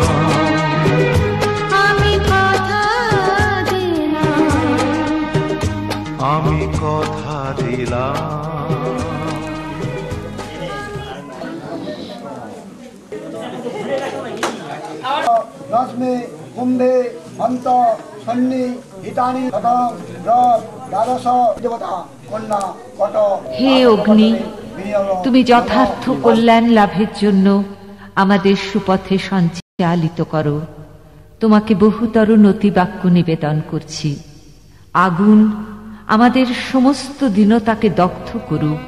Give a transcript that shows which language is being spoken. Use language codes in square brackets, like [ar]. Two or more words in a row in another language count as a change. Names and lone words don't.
[bn] আমি কথা দিলাম, আমি কথা দিলাম। [sa] रश्मि कुंभे हंत सन्नि हितानि तथा द्वादश देवता कन्या कट। [bn] হে অগ্নি, তুমি যথার্থ কল্যাণ লাভের জন্য আমাদের সুপথে সঞ্চালিত করো। তোমাকে বহুতর নতিবাক্য নিবেদন করছি। আগুন আমাদের সমস্ত দীনতাকে দগ্ধ করুক।